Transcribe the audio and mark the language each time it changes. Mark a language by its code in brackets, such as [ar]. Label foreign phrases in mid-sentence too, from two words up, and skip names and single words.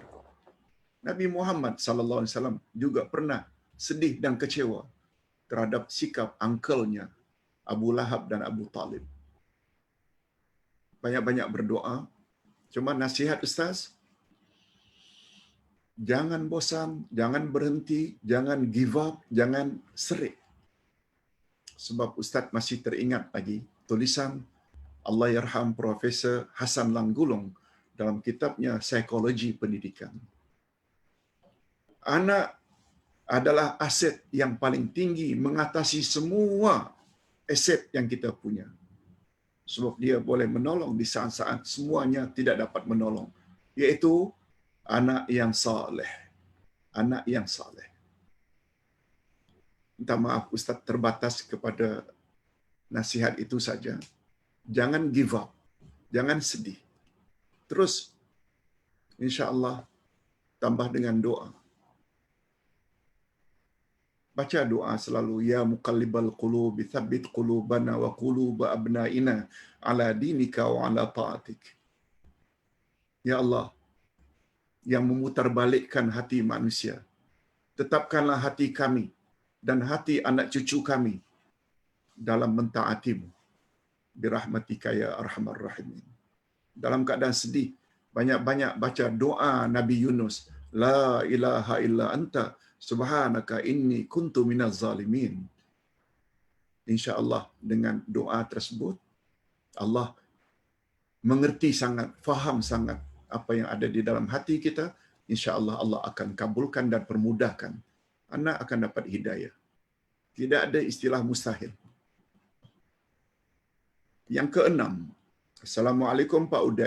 [ms] Nabi Muhammad [ar] صلى الله عليه وسلم [ms] juga pernah sedih dan kecewa terhadap sikap uncle-nya Abu Lahab dan Abu Talib. Banyak-banyak berdoa. Cuma nasihat Ustaz, jangan bosan, jangan berhenti, jangan [en] give up, [ms] jangan serik. Sebab Ustaz masih teringat lagi tulisan Allahyarham Profesor Hasan Langgulung dalam kitabnya Psikologi Pendidikan. Anak adalah aset yang paling tinggi mengatasi semua aset yang kita punya. Sebab dia boleh menolong di saat-saat semuanya tidak dapat menolong. Iaitu anak yang saleh. Anak yang saleh. Minta maaf Ustaz terbatas kepada nasihat itu saja. Jangan [en] give up. [ms] Jangan sedih. Terus insya-Allah tambah dengan doa. Baca doa selalu, [ar] يا مقلب القلوب ثبت قلوبنا وقلوب أبنائنا على دينك وعلى طاعتك. [ms] Ya Allah, yang memutarbalikkan hati manusia, tetapkanlah hati kami dan hati anak cucu kami dalam mentaati-Mu. [ar] برحمتك يا أرحم الراحمين. [ms] Dalam keadaan sedih, banyak-banyak baca doa Nabi Yunus, [ar] لا إله إلا أنت سبحانك إني كنت من الظالمين. [ms] Insya-Allah dengan doa tersebut Allah mengerti sangat, faham sangat apa yang ada di dalam hati kita. Insya-Allah Allah akan kabulkan dan permudahkan. Anak akan dapat hidayah. Tidak ada istilah mustahil. Yang keenam, Assalamualaikum Pak Uday.